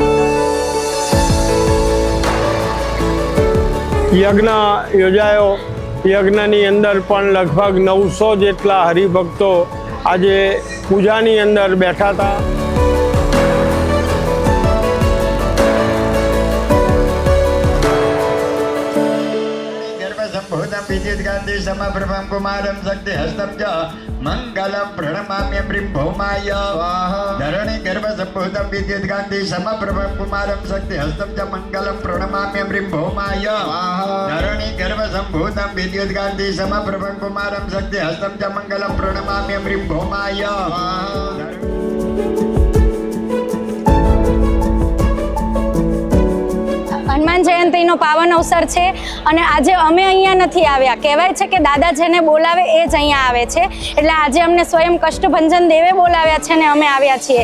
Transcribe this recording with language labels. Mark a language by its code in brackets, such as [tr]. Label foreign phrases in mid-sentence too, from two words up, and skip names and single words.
[gu] યજ્ઞ યોજાયો યજ્ઞની અંદર પણ લગભગ 900 જેટલા હરિભક્તો આજે પૂજાની અંદર બેઠા હતા. [sa] भूतं विद्युत गांधी समप्रभं कुमारं शक्ति हस्तं च मंगलम प्रणमाम्य भौमाय धरणी गर्भ संभूतं विद्युत गांधी समप्रभं कुमारं शक्ति हस्तं च मंगलम प्रणमाम्य भौमाय धरणी गर्भ संभूतं विद्युत गांधी समप्रभं कुमारं शक्ति हस्तं च मंगलम प्रणमाम्य भौमाय. [gu] હનુમાન જયંતિનો પાવન અવસર છે અને આજે અમે અહીંયા નથી આવ્યા. કહેવાય છે કે દાદા જેને બોલાવે એ જ અહીંયા આવે છે. એટલે આજે અમને સ્વયં કષ્ટભંજન દેવે બોલાવ્યા છે ને અમે આવ્યા છીએ.